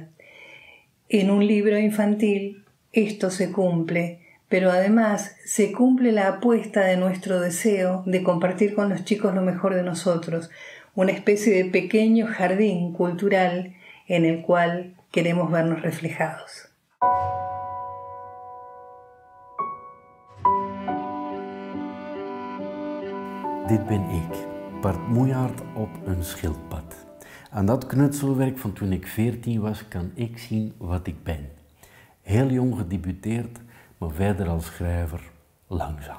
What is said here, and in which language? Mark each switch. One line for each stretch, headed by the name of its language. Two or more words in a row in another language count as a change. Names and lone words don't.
Spanish: En un libro infantil esto se cumple, pero además se cumple la apuesta de nuestro deseo de compartir con los chicos lo mejor de nosotros, una especie de pequeño jardín cultural en el cual queremos vernos reflejados.
Dutch: Dit ben ik, Bart Moejaard op een schildpad. Aan dat knutselwerk van toen ik 14 was, kan ik zien wat ik ben. Heel jong gedebuteerd, maar verder als schrijver langzaam.